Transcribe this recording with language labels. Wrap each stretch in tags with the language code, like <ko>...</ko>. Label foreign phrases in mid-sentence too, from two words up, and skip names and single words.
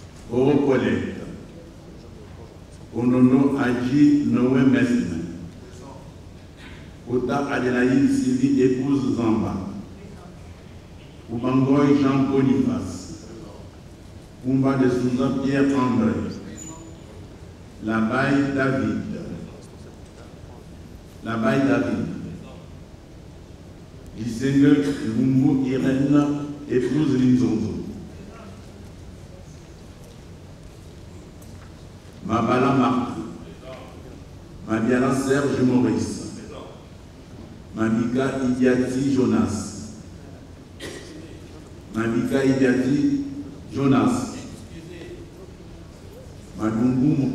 <fr>Oro Colette, Onono Adji Noé Mesne, Ota Adélaïde Sylvie épouse Zamba, Oubangoy Jean Boniface, Oumba de Souza Pierre André, Labaye David, Gisèle Lumbu Irène épouse Linzonzo, Mabala Martin, Mabiala Serge Maurice, Mabika Idiati Jonas, Madungu</fr>